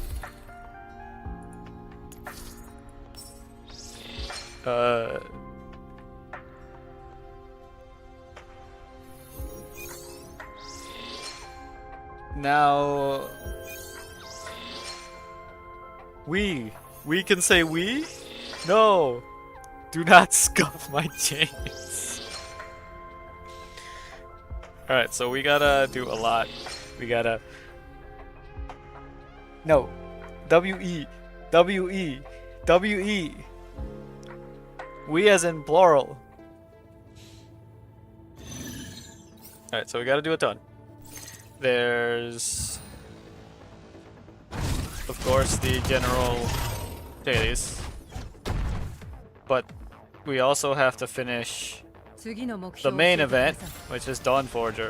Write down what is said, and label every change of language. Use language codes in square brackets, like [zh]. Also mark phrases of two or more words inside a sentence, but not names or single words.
[en] Now we can say we? No. Do not scuff my chains. Alright, so we gotta do a lot. We gotta... No. W-E. W-E. W-E. We as in plural. Alright, so we gotta do a ton. There's... Of course, the general dailies. But we also have to finish the main event, which is Dawn Forger.